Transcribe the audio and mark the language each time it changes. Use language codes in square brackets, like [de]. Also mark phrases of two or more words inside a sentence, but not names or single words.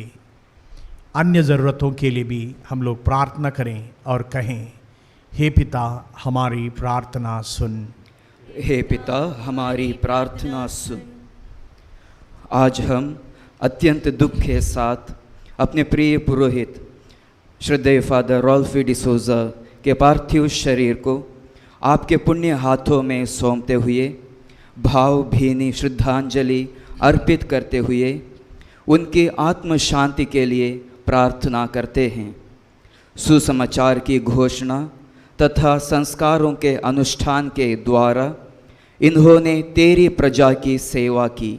[hi] अन्य ज़रूरतों के लिए भी हम लोग प्रार्थना करें और कहें, हे पिता हमारी प्रार्थना सुन। हे पिता हमारी प्रार्थना सुन। आज हम अत्यंत दुख के साथ अपने प्रिय पुरोहित श्रद्धेय फादर रॉल्फी डिसोजा के पार्थिव शरीर को आपके पुण्य हाथों में सौंपते हुए भावभीनी श्रद्धांजलि अर्पित करते हुए उनकी आत्म शांति के लिए प्रार्थना करते हैं। सुसमाचार की घोषणा तथा संस्कारों के अनुष्ठान के द्वारा इन्होंने तेरी प्रजा की सेवा की।